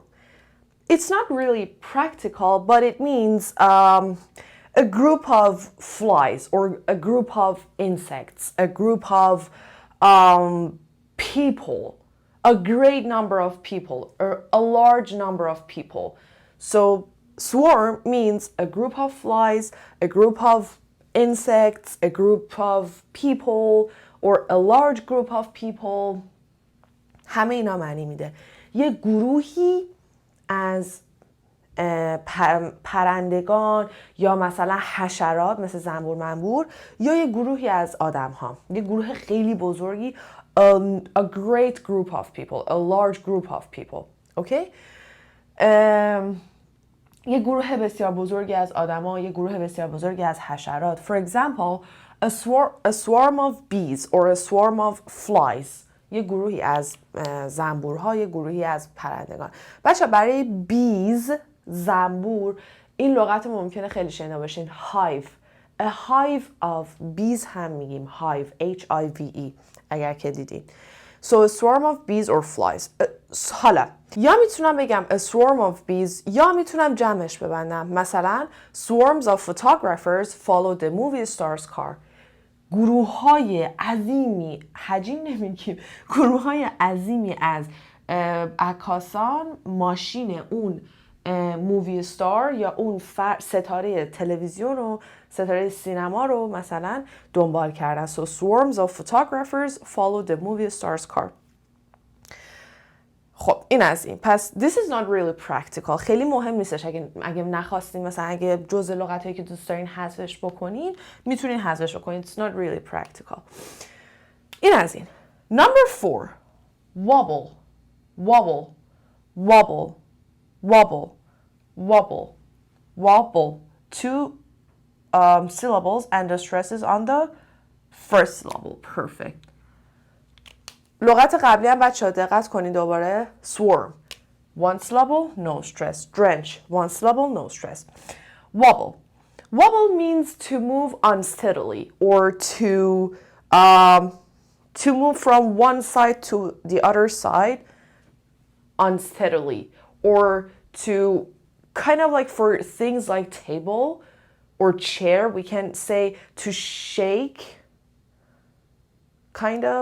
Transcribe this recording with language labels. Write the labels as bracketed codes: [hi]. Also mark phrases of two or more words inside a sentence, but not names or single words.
[en] It's not really practical, but it means a group of flies or a group of insects, a group of people, a great number of people, or a large number of people. So swarm means a group of flies, a group of insects, a group of people, or a large group of people. [fa] همه اینا معنی میده یه گروهی از پرندگان یا مثلا حشرات مثل زنبور منبور یا یه گروهی از آدم ها، یه گروه خیلی بزرگی. [en] A great group of people, a large group of people. Okay? [fa] یه گروه بسیار بزرگی از آدم ها، یه گروه بسیار بزرگی از حشرات. [en] For example, a swarm of bees or a swarm of flies. [fa] یه گروهی از زنبورها، یه گروهی از پرندگان. بچه برای bees، زنبور، این لغت ممکنه خیلی شنیده باشین. [en] hive. A hive of bees [fa] هم میگیم. [en] hive. [fa] H-I-V-E اگر که دیدین. [en] So a swarm of bees or flies. [fa] حالا یا میتونم بگم [en] a swarm of bees [fa] یا میتونم جمعش ببندم. [en] مثلا swarms of photographers follow the movie star's car. [fa] گروه های عظیمی، حجیم نمیگیم، گروه های عظیمی از عکاسان ماشین اون [en] movie star [fa] یا اون ستاره تلویزیون و ستاره سینما رو مثلا دنبال کردن. [en] So swarms of photographers follow the movie star's car. [fa] خب این از این. پس [en] this is not really practical. [fa] خیلی مهم نیستش. اگه نخواستین مثلا اگه جزء لغتایی که دوست دارین حذفش بکنین میتونین حذفش بکنین. [en] It's not really practical. [fa] این از این. [en] Number 4. Wobble. Wobble. Wobble. Wobble. Wobble. Wobble. 2 syllables and the stress is on the first syllable. Perfect. [fa] لغت قبلی هم بچه‌ها دقت کنید دوباره. [en] Swarm. One syllable, no stress. Drench. One syllable, no stress. Wobble. Wobble means to move unsteadily or to move from one side to the other side unsteadily, or to kind of like for things like table or chair, we can say to shake, kind of.